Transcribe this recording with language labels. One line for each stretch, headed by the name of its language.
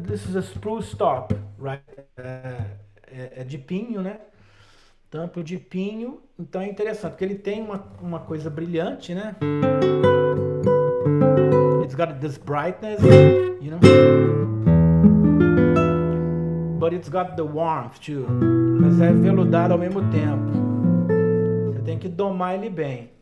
English: This is a spruce top, right?
Portuguese: É de pinho, né? Tampo de pinho. Então é interessante porque ele tem uma coisa brilhante, né?
English: It's got this brightness, you know, but it's got the warmth too.
Portuguese: Mas é veludado ao mesmo tempo. Você tem que domar ele bem.